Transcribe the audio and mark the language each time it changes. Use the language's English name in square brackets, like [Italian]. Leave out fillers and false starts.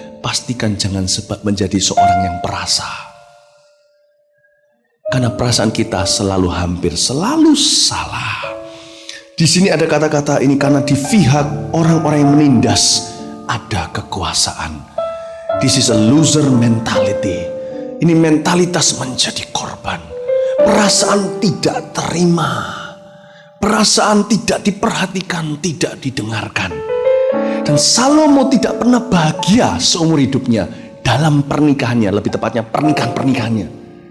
[Indonesian] Pastikan jangan sebab menjadi seorang yang perasa. Karena perasaan kita hampir selalu salah. Di sini ada kata-kata ini, karena di pihak orang-orang yang menindas ada kekuasaan. [English] This is a loser mentality. [Indonesian] Ini mentalitas menjadi korban. Perasaan tidak terima. Perasaan tidak diperhatikan, tidak didengarkan. Dan Salomo tidak pernah bahagia seumur hidupnya dalam pernikahannya, lebih tepatnya pernikahan-pernikahannya.